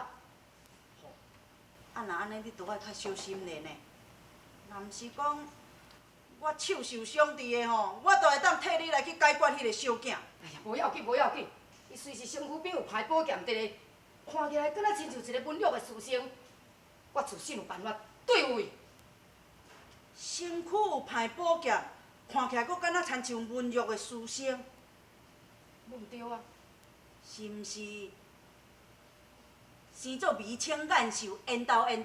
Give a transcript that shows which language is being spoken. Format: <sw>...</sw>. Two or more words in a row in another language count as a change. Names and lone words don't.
<nan>啊，若安尼你着爱较小心咧呢。若毋是讲我手受伤伫的吼，我就会当替你来去解决迄个小囝。哎呀，无要紧，无要紧，伊虽是身躯边有歹宝剑伫咧，看起来敢若亲像一个文弱的书生。我自信有办法对付伊。身躯有歹宝剑，看起来佫敢若亲像文弱的书生，无毋对啊。是毋是？生做眉清眼秀，缘投。</nan>